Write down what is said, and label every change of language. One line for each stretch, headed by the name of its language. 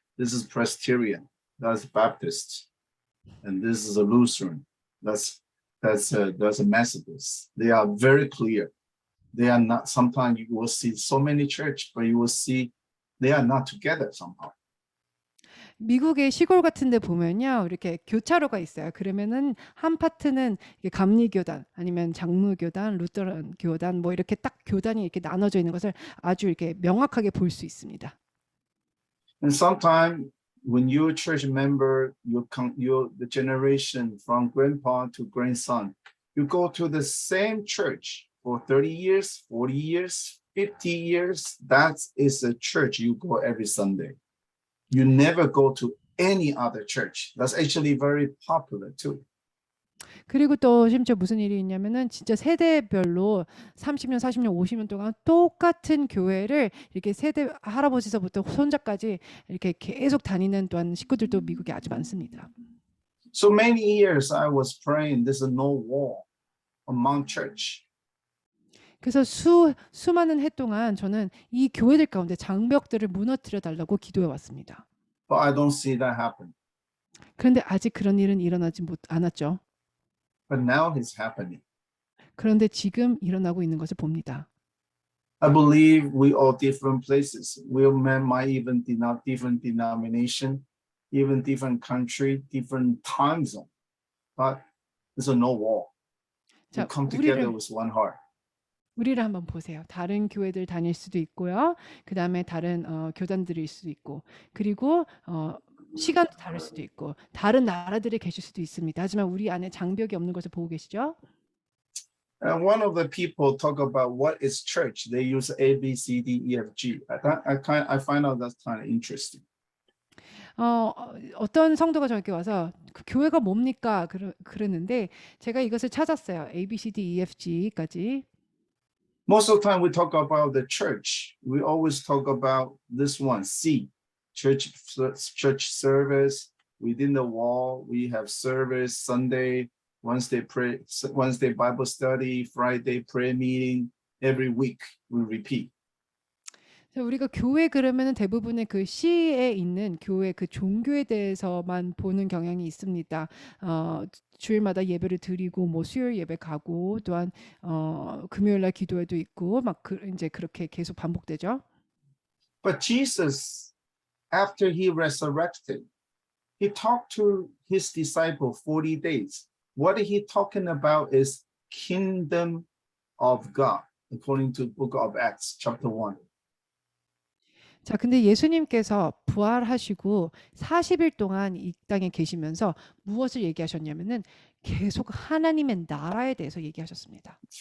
English: This is Presbyterian, that's Baptist, and this is a Lutheran. That's a Methodist. They are very clear. They are not. Sometimes you will see so many church, but you will see they are not together somehow.
Korean: 미국의 시골 같은 데 보면요. 이렇게 교차로가 있어요. 그러면은 한 파트는 감리교단 아니면 장로교단, 루터란 교단 뭐 이렇게 딱 교단이 이렇게 나눠져 있는 것을 아주 이렇게 명확하게 볼 수 있습니다.
English: And sometimes when you're a church member, you're the generation from grandpa to grandson, you go to the same church for 30 years, 40 years, 50 years. That is a church you go every Sunday. You never go to any other church. That's actually very popular too.
Korean: 그리고 또 심지어 무슨 일이 있냐면은 진짜 세대별로 30년, 40년, 50년 동안 똑같은 교회를 이렇게 세대 할아버지서부터 손자까지 이렇게 계속 다니는 또한 식구들도 미국에 아주 많습니다.
English: So many years I was praying there's no wall among church.
Korean: 그래서 수많은 해 동안 저는 이 교회들 가운데 장벽들을 무너뜨려 달라고 기도해 왔습니다.
English: But I don't see that happen.
Korean: 그런데 아직 그런 일은 일어나지 않았죠.
English: But now it's happening.
Korean: 그런데 지금 일어나고 있는 것을 봅니다.
English: I believe we all different places. We might even different denomination, even different country, different time zone. But there's no wall. We
Korean: 자,
English: come together with one heart.
Korean: 우리를 한번 보세요. 다른 교회들 다닐 수도 있고요. 그 다음에 다른 교단들일 수도 있고, 그리고 시간도 다를 수도 있고, 다른 나라들에 계실 수도 있습니다. 하지만 우리 안에 장벽이 없는 것을 보고 계시죠?
English: And one of the people talk about what is church. They use A, B, C, D, E, F, G. I find out that's kind of interesting.
Korean: 어떤 성도가 저에게 와서 그 교회가 뭡니까? 그랬는데 제가 이것을 찾았어요. A, B, C, D, E, F, G까지.
English: Most of the time we talk about the church. We always talk about this one, C, church service. Within the wall, we have service, Sunday, Wednesday Bible study, Friday prayer meeting. Every week we repeat.
Korean: 우리가 교회 그러면은 대부분의 그 C에 있는 교회 그 종교에 대해서만 보는 경향이 있습니다. 주일마다 예배를 드리고 뭐 수요일 예배 가고 또한 금요일 날 기도회도 있고 막 이제 그렇게 계속 반복되죠.
English: But Jesus, after he resurrected, he talked to his disciples 40 days. What he talking about is kingdom of God, according to book of Acts, chapter 1.
Korean: 자, 근데 예수님께서 부활하시고 40일 동안 이 땅에 계시면서 무엇을 얘기하셨냐면은 계속 하나님의 나라에 대해서 얘기하셨습니다.